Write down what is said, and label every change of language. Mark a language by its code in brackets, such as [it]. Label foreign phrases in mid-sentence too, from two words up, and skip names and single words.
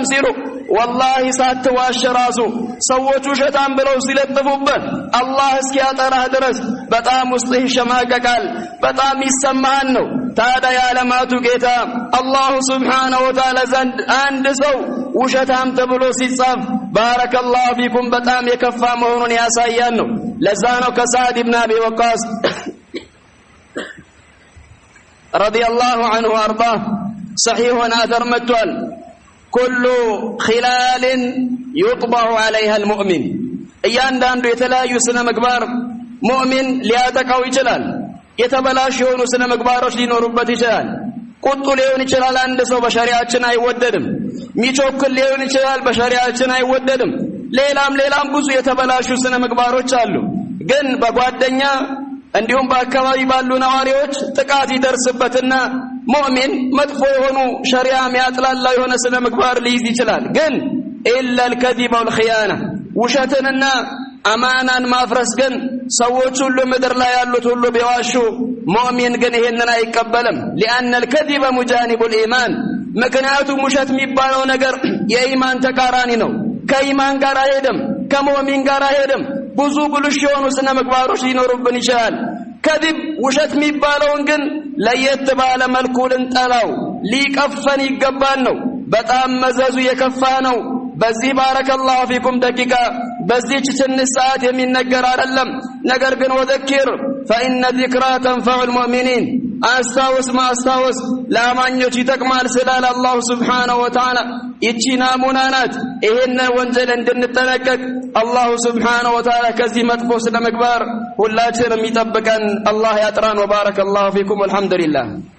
[am] ሲሉ والله ሳትዋሽ ራሱ ሰዎች ውሸታም ብለው ሲለጥፉበት አላህ እስኪያጠራህ ድረስ በጣም ውስጥ ይሸማቀቃል በጣም ይሰማሃል ነው ታዲያ ያለማቱ ጌታ [ar] الله سبحانه وتعالى [am] ዘንድ አንድ ሰው ውሸታም ተብሎ ሲጻፍ [ar] بارك الله فيكم [am] በጣም የከፋ መሆኑን ያሳያል ነው ለዛ ነው ከሳዕድ ኢብኑ አቢ ወቃስ [ar] رضي الله عنه [am] አርዳ ሰሒሑን አተር መጥቷል [ar] كل خلال يطبع عليها المؤمن [am] እያንዳንዱ የተለያዩ ስነ ምግባር ሙእሚን ሊያጠቃው ይችላል የተበላሹ የሆኑ ስነ ምግባሮች ሊኖሩበት ይችላል ቁጡ ሊሆን ይችላል አንድ ሰው በሸሪዓችን አይወደድም ሚቾክል ሊሆን ይችላል በሸሪዓችን አይወደድም ሌላም ብዙ የተበላሹ ስነ ምግባሮች አሉ ግን በጓደኛ እንዲሁም በአካባቢ ባሉ ነዋሪዎች ጥቃት ይደርስበትና ሙእሚን መጥፎ የሆኑ ሸሪዓ የሚያጥላላ የሆነ ስነ ምግባር ሊይዝ ይችላል ግን ኢላ [ar] الكذب والخيانه [am] ውሸትንና አማናን ማፍረስ ግን ሰዎች ሁሉ ምድር ላይ ያሉት ሁሉ ቢዋሹ ሙእሚን ግን ይሄንን አይቀበልም [ar] لان الكذب مجانب الايمان [am] ምክንያቱም ውሸት የሚባለው ነገር የኢማን ተቃራኒ ነው ከኢማን ጋር አይሄድም ከሙእሚን ጋር አይሄድም ብዙ ብልሽ የሆኑ ስነ ምግባሮች ሊኖሩብን ይችላል ከذب ውሸት የሚባለውን ግን ለየት ባለ መልኩ ልንጠላው ሊቀፈን ይገባል ነው በጣም መዘዙ የከፋ ነው በዚህ [ar] بارك الله فيكم [am] ደቂቃ በዚህ ትንሽ ሰዓት የሚነገር አይደለም ነገር ግን [ar] ወذكر فإن الذكرى تنفع المؤمنين [am] አስታውስ ማስታወስ ለአማኞች ይጠቅማል ስላለ [ar] الله سبحانه وتعالى [am] ይቺ ናሙና ናት ይሄን ወንጀል እንድንጠነቀቅ [ar] الله سبحانه وتعالى [am] ከዚህ መጥፎ ስነ ምግባር ሁላችንም ይጠብቀን አላህ ያጥራን [ar] وبارك الله فيكم والحمد لله